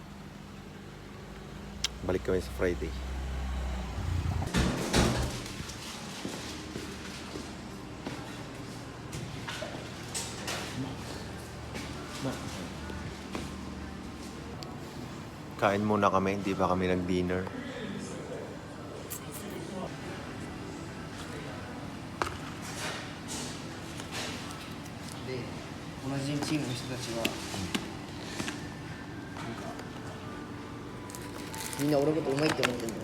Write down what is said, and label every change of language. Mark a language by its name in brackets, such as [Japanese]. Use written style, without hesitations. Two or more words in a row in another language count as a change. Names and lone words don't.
[Filipino] Balik kami sa Friday. Kain muna kami, hindi pa kami nag-dinner. [Japanese] Miんな俺のことうまいって思ってんだよ。